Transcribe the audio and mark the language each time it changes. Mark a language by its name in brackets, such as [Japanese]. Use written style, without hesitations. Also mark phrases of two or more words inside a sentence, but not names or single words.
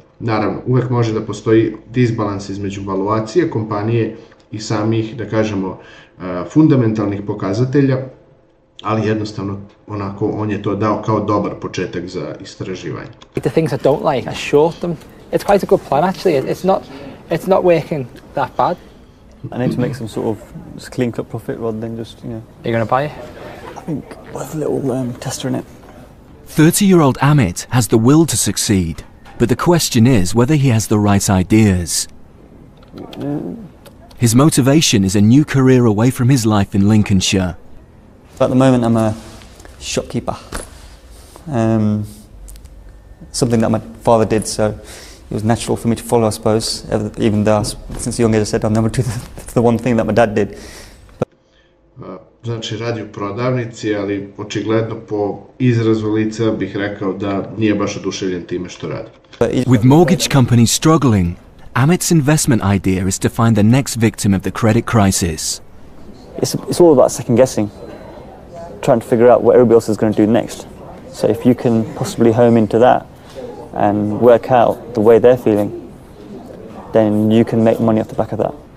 [Serbian] Naravno, uvek može da postoji disbalans između valuacije kompanije i samih, da kažemo, fundamentalnih pokazatelja, ali jednostavno onako on je to dao kao dobar početak za istraživanje. [English] The things I don't like, I short them. It's quite a good plan actually. It's not working that bad. I need to make some sort of clean cut profit rather than just, you know. Are you going to buy it? I think with a little tester in it. 30-year-old Amit has the will to succeed, but the question is whether he has the right ideas. His motivation is a new career away from his life in Lincolnshire. At the moment I'm a shopkeeper. Something that my father did, so it was natural for me to follow, I suppose, even though since a young age I said I'll never do the one thing that my dad did. [Serbian] Znači radi u prodavnici, ali očigledno po izrazu lica bih rekao da nije baš oduševljen time što radi. [English] With mortgage companies struggling, Amit's investment idea is to find the next victim of the credit crisis. It's all about second guessing, trying to figure out what everybody else is going to do next. So if you can possibly home into that and work out the way they're feeling, then you can make money off the back of that.